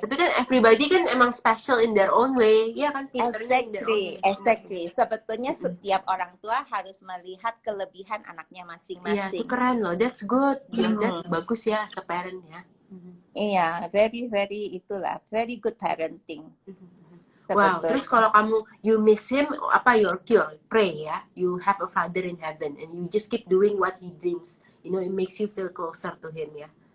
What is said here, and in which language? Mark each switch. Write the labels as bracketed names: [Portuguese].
[Indonesian] Tapi kan [English] everybody [Indonesian] kan emang [English] special in their own way. [Indonesian] Iya kan, pinternya [English] in their own way. Exactly. [Indonesian] Sebetulnya setiap orang tua harus melihat kelebihan anaknya Iya, itu masing-masing. keren loh. [English] That's good. [Indonesian] That bagus ya, se-parent ya. [English] Iya, very very good parenting. Wow, [Indonesian] terus kalau kamu [English] you miss him, apa your cure? Pray ya. You have a father in heaven and you just keep doing what he dreams. You know, it makes you feel closer to him ya.